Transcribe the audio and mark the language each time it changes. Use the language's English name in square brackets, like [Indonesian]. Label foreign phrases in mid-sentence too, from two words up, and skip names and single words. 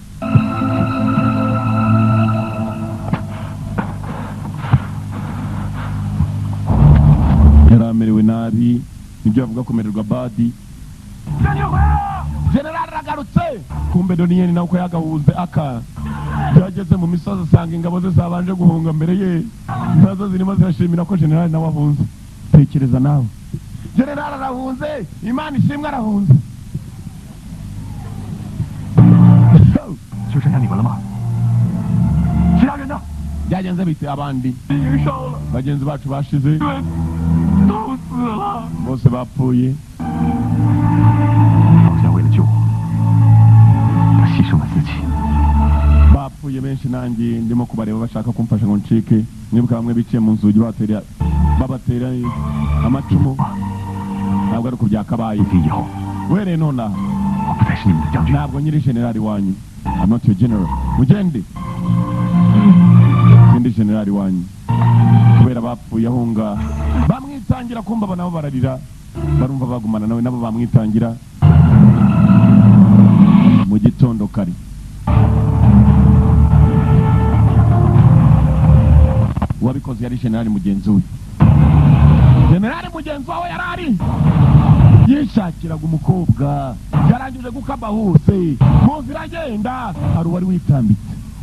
[Kinyarwanda] yaramerewe nabi nibyo bavuga kumererwa badi generali aragarutse kumbe doniyeni nawe uko yagahunze aka byageze mu misozi asanga ingabo ze zabanje guhunga mbere ye nazo zirimo zirashimira ko generali nawe ahunze tekereza nawe generali arahunze imana ishimwe arahunze [Chinese] 就剩下你们了吗？其他人呢？ [Kinyarwanda] byagenze bite abandi bagenzi bacu bashize bose bapfuye [Chinese] 老夏为了救我，他牺牲了自己。 [Kinyarwanda] bapfuye benshi nanjye ndimo kubareba bashaka kumfasha ngo ncike nibuka bamwe biciye mu nzugi babatera amacumu ntabwo ari uko byakabaye wereye nonaha ntabwo nyiri generali wanyu [English] I'm not your general [Kinyarwanda] mugende sindi generali wanyu kubera bapfuye ahunga bamwitangira kumva nabo bararira barumva bagumana nawe nabo bamwitangira mu gitondo kare wabikoze yari generali mugenzi we generali mugenzi wawe yarari yishakiraga umukobwa yarangije gukaba hose mu nzira agenda hari uwari witambitse